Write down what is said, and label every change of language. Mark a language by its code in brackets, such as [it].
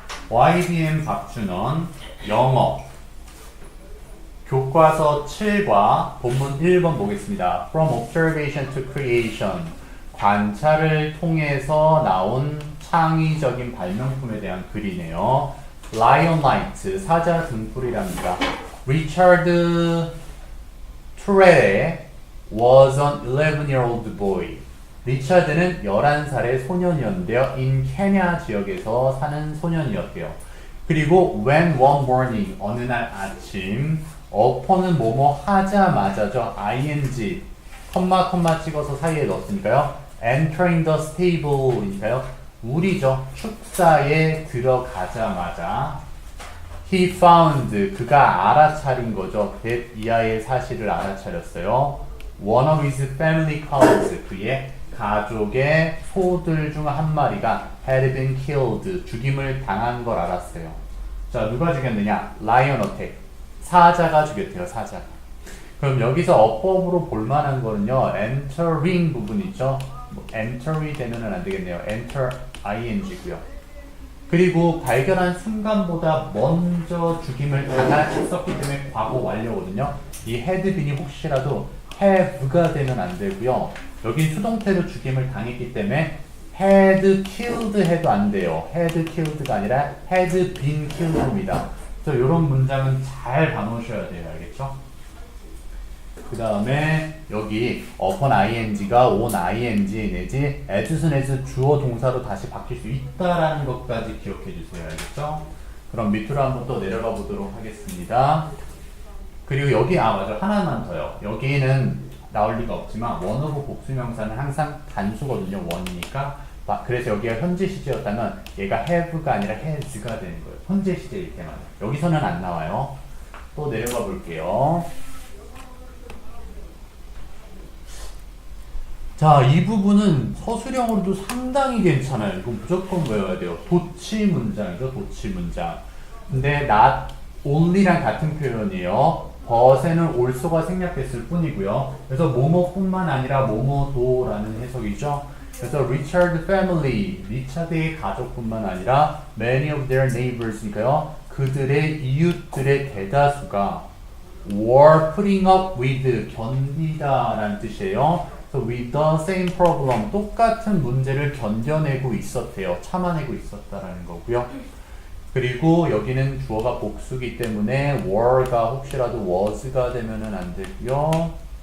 [ko] YDM 박준원 영어 교과서 7과 본문 1번 보겠습니다. [en] From observation to creation [ko] 관찰을 통해서 나온 창의적인 발명품에 대한 글이네요. Lion Light 사자 등불이랍니다. [en] Richard Turrell was an 11-year-old boy. [ko] 리차드는 11살의 소년이었는데요. in 케냐 지역에서 사는 소년이었대요. 그리고 [en] when one morning [ko] 어느 날 아침 upon은 뭐뭐 하자마자죠. ing 컴마 찍어서 사이에 넣었으니까요. [en] entering the stable이니까요. [ko] 우리죠. 축사에 들어가자마자 [en] he found [ko] 그가 알아차린 거죠. that 이 아이의 사실을 알아차렸어요. [en] one of his family cows [ko] 그의 가족의 소들 중 한 마리가 [en] had been killed [ko] 죽임을 당한 걸 알았어요. 자, 누가 죽였느냐? [en] lion attack [ko] 사자가 죽였대요. 사자가. 그럼 여기서 어법으로 볼만한 거는요. entering 부분 있죠. enter이 되면은 안 되겠네요. [en] enter ing고요. [ko] 그리고 발견한 순간보다 먼저 죽임을 당했었기 때문에 과거 완료거든요. 이 had been이 혹시라도 have가 되면 안 되고요. 여기 수동태로 죽임을 당했기 때문에 had killed 해도 안 돼요. [en] had killed가 아니라 had been killed입니다. [ko] 그래서 이런 문장은 잘 봐놓으셔야 돼요. 알겠죠? 그 다음에 여기 upon ing가 on ing 내지 as soon as 주어 동사로 다시 바뀔 수 있다라는 것까지 기억해 주세요. 알겠죠? 그럼 밑으로 한번 또 내려가 보도록 하겠습니다. 그리고 여기 맞아 하나만 더요. 여기는 나올 리가 없지만 원어브 복수명사는 항상 단수거든요. 원이니까. 그래서 여기가 현재 시제였다면 얘가 have가 아니라 has가 되는 거예요. 현재 시제일 때만. 여기서는 안 나와요. 또 내려가 볼게요. 자, 이 부분은 서술형으로도 상당히 괜찮아요. 이거 무조건 외워야 돼요. 도치 문장이죠. 도치 문장. 근데 not only랑 같은 표현이에요. but에는 also가 생략됐을 뿐이고요. 그래서 뭐뭐뿐만 아니라 뭐뭐도라는 해석이죠. 그래서 Richard family, 리차드의 가족뿐만 아니라 [en] many of their neighbors [ko] 니까요. 그들의 이웃들의 대다수가 [en] were putting up with, [ko] 견디다라는 뜻이에요. 그래서 [en] with the same problem, [ko] 똑같은 문제를 견뎌내고 있었대요. 참아내고 있었다라는 거고요. 그리고 여기는 주어가 복수기 때문에 were가 혹시라도 was가 되면은 안 되고요.